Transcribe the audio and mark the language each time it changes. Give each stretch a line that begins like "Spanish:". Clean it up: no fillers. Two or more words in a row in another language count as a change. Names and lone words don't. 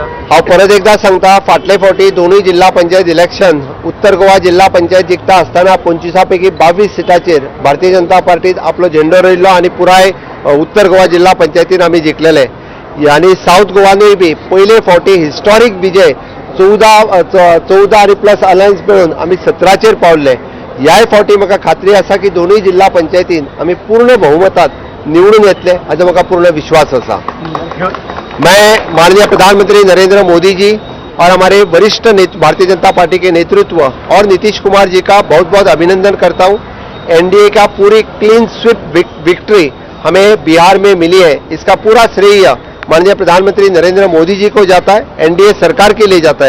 Konkani: हांव परत एकदा सांगता फाटले फावटी दोनूय जिल्हा पंचायत इलेक्शन उत्तर गोवा जिल्हा पंचायत जिखता आसतना 25 पैकी 22 सिटाचेर भारतीय जनता पार्टीत आपलो झेंडो रोयलो आणि पुराय उत्तर गोवा जिल्हा पंचायतीन आमी जिखलेले आनी साऊथ गोवानूय बी पयले फावटी हिस्टॉरीक विजय 14 आणि
English: plus alliance
Konkani: मेळून आमी 17चेर पावले। ह्याय फावटी म्हाका खात्री आसा की दोनूय जिल्हा पंचायतीन आमी पूर्ण बहुमतात निवडून येतले हाजो म्हाका पूर्ण विश्वास आसा।
Hindi: मैं माननीय प्रधानमंत्री नरेंद्र मोदी जी और हमारे वरिष्ठ भारतीय जनता पार्टी के नेतृत्व और नीतीश कुमार जी का बहुत बहुत अभिनंदन करता हूँ। एनडीए का पूरी
English: clean sweep victory
Hindi: हमें बिहार में मिली है, इसका पूरा श्रेय माननीय प्रधानमंत्री नरेंद्र मोदी जी को जाता है, एनडीए सरकार के लिए जाता है।